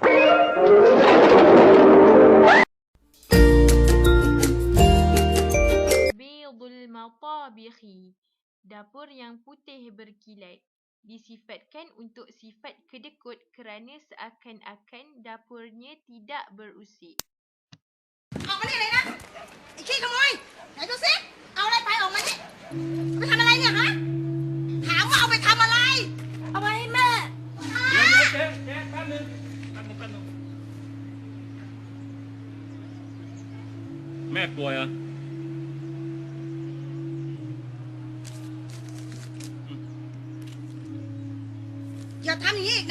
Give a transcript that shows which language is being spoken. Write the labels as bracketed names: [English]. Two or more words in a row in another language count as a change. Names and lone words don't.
[Malay] Bidul matabikhi, dapur yang putih berkilat, disifatkan untuk sifat kedekut kerana seakan-akan dapurnya tidak berusik. [Thai] ออกมานี่เลยนะไอ้ขี้ขโมยไหนดูสิเอาอะไรไปออกมานี่ไปทำอะไรเนี่ยฮะถามว่าเอาไปทำอะไรเอาไปให้แม่ เจ๊แป๊บนึงแม่ป่วยอ่ะ อย่าทำอย่างนี้อีกนะ